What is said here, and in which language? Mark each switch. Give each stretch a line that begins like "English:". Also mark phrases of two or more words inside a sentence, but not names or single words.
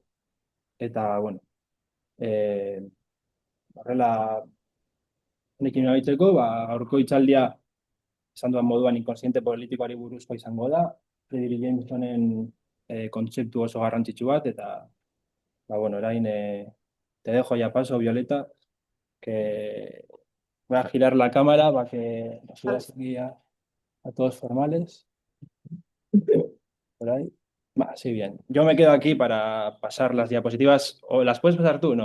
Basque: Eta, eh, horrela honekin nabitzeko, gaurko hitzaldia esan duan moduan inkonsiente politikoari buruzko izango da, Fredric Jamesonen kontzeptu oso garrantzitsu bat, eta, orain
Spanish: te dejo ya paso, Violeta, que voy a girar la cámara para que nos subas aquí a todos formales. Por ahí. Sí, bien. Yo me quedo aquí para pasar las diapositivas. ¿O las puedes pasar tú?